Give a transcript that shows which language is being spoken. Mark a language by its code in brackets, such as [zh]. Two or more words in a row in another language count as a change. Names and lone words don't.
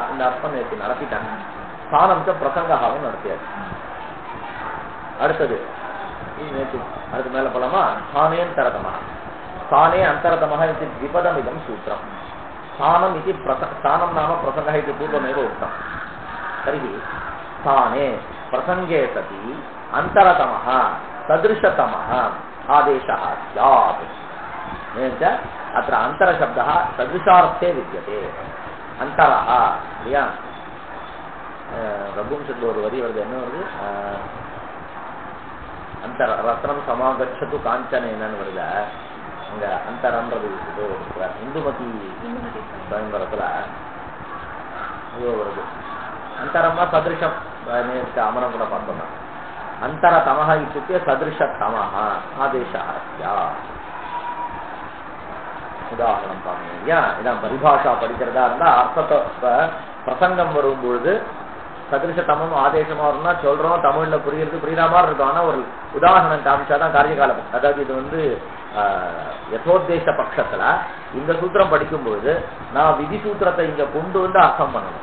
[ta] இந்த அர்த்தம் நேற்று நடத்திட்டாங்க. ஸ்தானம்க்கு பிரசங்காவும் நடத்தியாச்சு. அடுத்தது நேற்று அதுக்கு மேல போலாமா? [sa] स्थानेऽन्तरतमः. स्थाने अन्तरतमः இது द्विपदम् इदम् सूत्रम्. स्थानम् இது स्थानम् नाम प्रसङ्गः இது पूर्वमेव उक्तम्. तर्हि स्थाने प्रसंगे सति अंतरतमः सदृशतमः आदेशः स्यात्. अत्र अंतरशब्दः सदृशार्थे विद्यते. [ta] अंतरः இல்லையா? ரகுவம்சத்துல ஒரு வரி வருது, என்ன வருது? [sa] अन्तर रत्नं समागच्छतु [ta] காஞ்சனேன்னு வருது. அங்க அந்தரன்றது இந்துமதி பயன்பரத்துல வருது. [sa] अंतरम सदृशम [ta] अमरम கூட பார்த்தோம். [sa] अंतरतमः इत्युक्ते सदृशतमः आदेशः स्यात्. [ta] உதாரணம் பாருங்க. இதான் பரிபாஷா படிக்கிறதா இருந்தா அர்த்தத்தை பிரசங்கம் வரும்பொழுது சதிருஷத்தமும் ஆதேசமா வரும்னா சொல்றோம், தமிழ்ல புரியுறது புரியுற மாதிரி இருக்கும். ஆனா ஒரு உதாரணம் காமிச்சாதான் காரியகால, அதாவது இது வந்து யதோத்தேச பட்சத்துல இந்த சூத்திரம் படிக்கும்பொழுது நான் விதி சூத்திரத்தை இங்க கொண்டு வந்து அர்த்தம் பண்ணணும்.